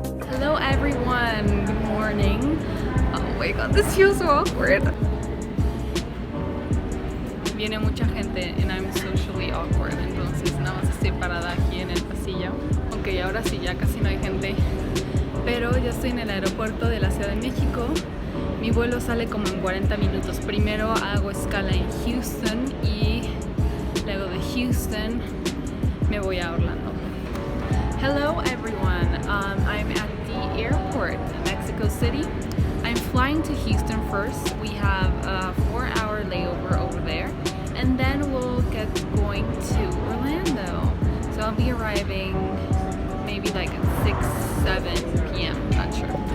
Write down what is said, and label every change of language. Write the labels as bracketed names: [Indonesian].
[English] Hello everyone, good morning. Oh my god, this feels so awkward. [Spanish] Viene mucha gente [English] and I'm socially awkward, [Spanish] entonces nada más estoy parada aquí en el pasillo. Ok, ahora sí, ya casi no hay gente, pero ya estoy en el aeropuerto de la Ciudad de México. Mi vuelo sale como en 40 minutos. Primero hago escala en Houston y luego de Houston me voy a Orlando. [English] Hello everyone, I'm at the airport, Mexico City. I'm flying to Houston first. We have a 4-hour layover over there, and then we'll get going to Orlando. So I'll be arriving maybe like at 6-7 p.m. Not sure.